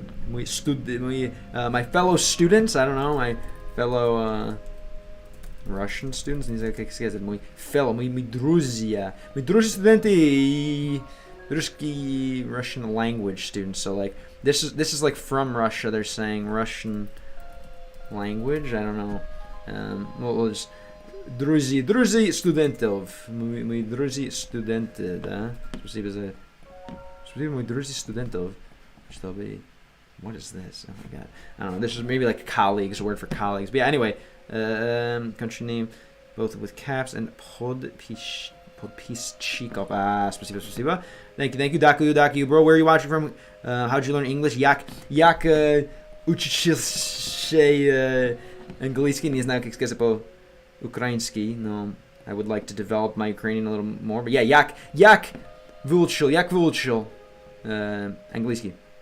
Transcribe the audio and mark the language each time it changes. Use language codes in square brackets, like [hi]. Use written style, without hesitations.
[en] My fellow students, I don't know, my fellow Russian students, [ru] не знаю, как сказать, мои друзья студенты [en] Russian language students. So like this is like from Russia. They're saying Russian language. I don't know. Well, just [ru] друзья студентов. Мои друзья студенты, да. Спасибо, мои друзья студентов. Чтобы... [en] What is this? Oh my god. I don't know. This is maybe like colleagues, a word for colleagues. But yeah, anyway. Country name, both with caps and podpisчиков. Спасибо. Thank you, Daku, bro. Where are you watching from? How'd you learn English? [ru] Як учишься английский? Не знаю, как сказать по-украински, но [en] I would like to develop my Ukrainian a little more. But yeah, [ru] як выучил английский.